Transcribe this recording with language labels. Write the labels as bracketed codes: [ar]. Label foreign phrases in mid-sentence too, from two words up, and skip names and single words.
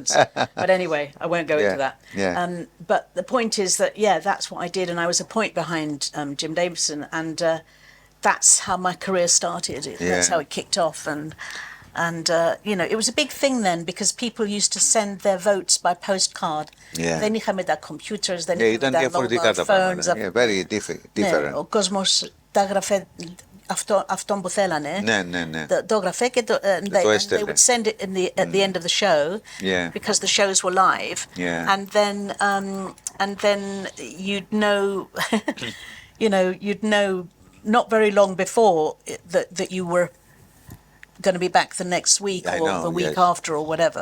[en] But anyway, I won't go into that. But the point is that, that's what I did. And I was a point behind Jim Davidson. And that's how my career started. That's how it kicked off. And you know, it was a big thing then because people used to send their votes by postcard. [el] Δεν είχαμε τα computers, δεν είχαμε τα [en] mobile phones. Very different. [el] Ο κόσμος τα γραφέ αυτόν που θέλανε. Το γραφέ και [en] they would send it at the end of the show because the shows were live. And then you'd know, you know, not very long before that you were going to be back the next week or the week after or whatever.